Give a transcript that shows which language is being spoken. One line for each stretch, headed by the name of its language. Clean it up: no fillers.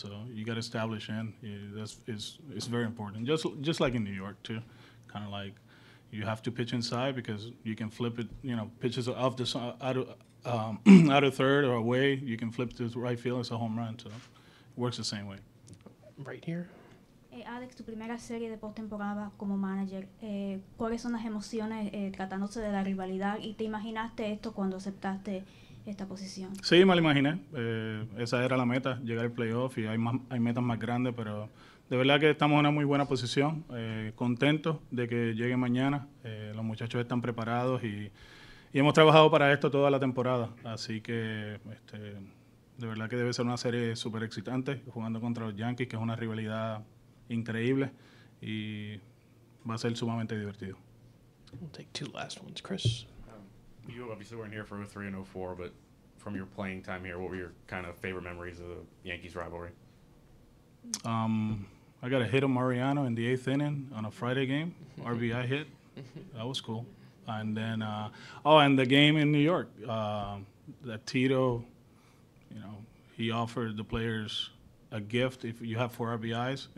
English: So you got to establish in. It's very important. Just like in New York too, kind of like you have to pitch inside because you can flip it. Pitches off out of third or away, you can flip to right field. It's a home run. So it works the same way. Right here.
Spanish: Alex, tu primera serie de postemporada como manager, ¿cuáles son las emociones tratándose de la rivalidad y te imaginaste esto cuando aceptaste esta posición? Sí, me lo imaginé. Esa era la meta, llegar al playoff, y hay metas más grandes, pero de verdad que estamos en una muy buena posición. Contentos de que llegue mañana. Los muchachos están preparados y hemos trabajado para esto toda la temporada. Así que de verdad que debe ser una serie súper excitante, jugando contra los Yankees, que es una rivalidad increíble, y va a ser sumamente divertido.
English: We'll take 2 last ones. Chris? You obviously weren't here for 03 and 04, but from your playing time here, what were your kind of favorite memories of the Yankees rivalry? I got a hit of Mariano in the 8th inning on a Friday game, RBI hit. That was cool. And then, and the game in New York, that Tito, he offered the players a gift if you have 4 RBIs.